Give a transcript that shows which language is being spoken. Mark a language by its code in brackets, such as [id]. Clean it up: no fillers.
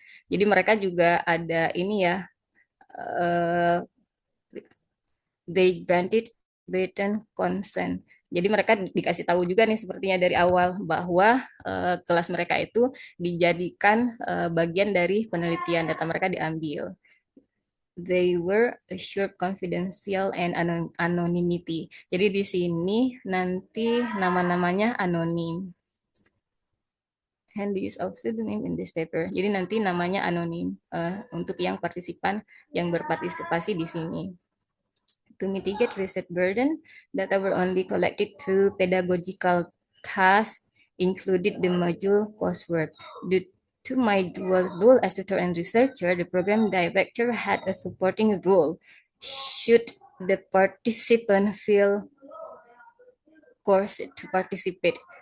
[id] Jadi mereka juga ada ini ya, [en] they granted written consent. [id] Jadi mereka dikasih tahu juga nih sepertinya dari awal bahwa kelas mereka itu dijadikan bagian dari penelitian, data mereka diambil. [en] They were assured confidential and anonymity. [id] Jadi di sini nanti nama-namanya anonim. [en] and the use of pseudonym in this paper. [id] Jadi nanti namanya anonim untuk yang partisipan yang berpartisipasi di sini. [en] To mitigate research burden, data were only collected through pedagogical tasks, included the module coursework. Due to my dual role as tutor and researcher, the program director had a supporting role. Should the participant feel course to participate.